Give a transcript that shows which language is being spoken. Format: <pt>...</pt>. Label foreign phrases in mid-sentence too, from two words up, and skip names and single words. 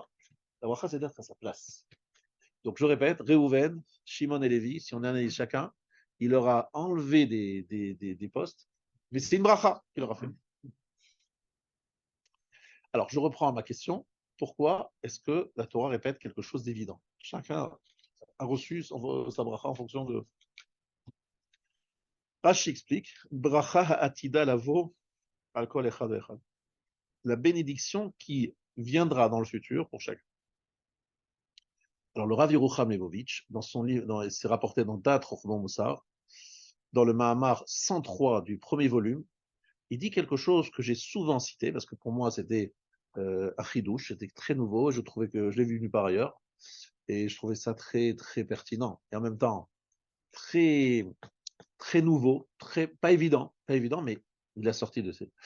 <fr>La bracha, c'est d'être à sa place. Donc, je répète, Réhouven, Shimon et Lévi, si on analyse chacun, il leur a enlevé des postes, mais c'est une bracha qu'il leur a fait. Alors, je reprends ma question. Pourquoi est-ce que la Torah répète quelque chose d'évident? Chacun a reçu sa bracha en fonction de. Rashi explique,</fr> <he>ברכה העתידה לבוא על כל אחד אחד.</he> <fr>La bénédiction qui viendra dans le futur pour chacun. Alors, le Rav Yerucham Leibovitch, dans son livre, c'est rapporté dans Dat Chochmah Moussar, dans le Mahamar 103 du premier volume, il dit quelque chose que j'ai souvent cité, parce que pour moi, c'était un chidouche, c'était très nouveau, je trouvais que je l'ai vu nulle part ailleurs, et je trouvais ça très, très pertinent, et en même temps, très, très nouveau, pas évident, mais il a sorti de ces.</fr>